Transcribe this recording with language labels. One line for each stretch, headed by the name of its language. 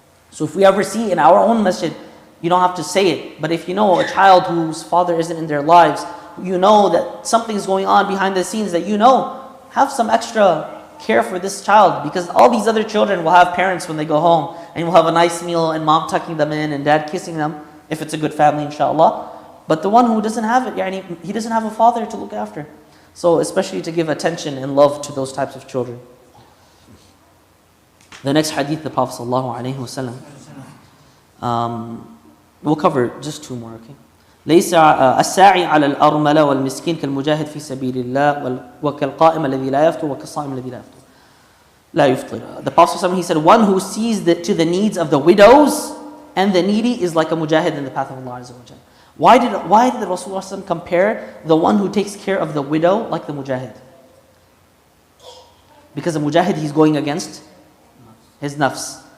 English: So if we ever see in our own masjid, you don't have to say it, but if you know a child whose father isn't in their lives, you know that something's going on behind the scenes that you know, have some extra care for this child, because all these other children will have parents when they go home, and will have a nice meal and mom tucking them in and dad kissing them, if it's a good family, inshallah. But the one who doesn't have it, he doesn't have a father to look after. So especially to give attention and love to those types of children. The next hadith, the Prophet ﷺ, we'll cover just two more, okay?
Arabic: ليس الساعي على الأرملة والمسكين كالمجاهد في سبيل الله وكالقائم الذي لا يفطر وكالصائم الذي لا يفطر.
English: The Prophet ﷺ, he said, one who sees to the needs of the widows and the needy is like a mujahid in the path of Allah Azza wa Jalla. Why did the Rasulullah ﷺ compare the one who takes care of the widow like the mujahid? Because the mujahid, he's going against his nafs.